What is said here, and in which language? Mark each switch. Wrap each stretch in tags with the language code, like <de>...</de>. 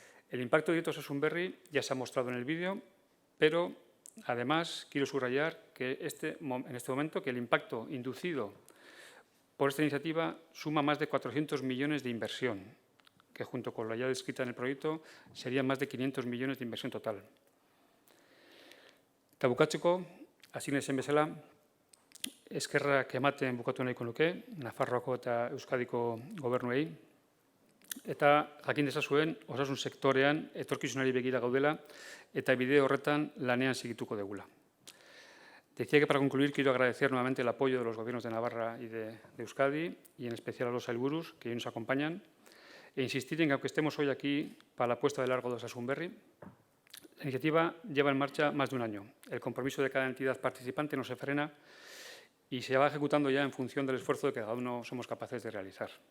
<es>El impacto directo de Osasunberri ya se ha mostrado en el vídeo, pero además quiero subrayar que en este momento que el impacto inducido por esta iniciativa suma más de 400 millones de inversión, que junto con la ya descrita en el proyecto serían más de 500 millones de inversión total.</es> <eu>Eta bukatzeko, hasi naizen bezala, eskerrak ematen bukatu nahiko nuke, Nafarroako eta Euskadiko gobernuei, eta jakin dezazuen osasun sektorean etorkizunari begira gaudela eta bide horretan lanean segituko degula.</eu> <es>Decía que para concluir quiero agradecer nuevamente el apoyo de los gobiernos de Navarra y de Euskadi y en especial a los sailburus que hoy nos acompañan e insistir en que aunque estemos hoy aquí para la puesta de largo de Osasunberri, la iniciativa lleva en marcha más de un año. El compromiso de cada entidad participante no se frena y se va ejecutando ya en función del esfuerzo de que cada uno somos capaces de realizar.</es>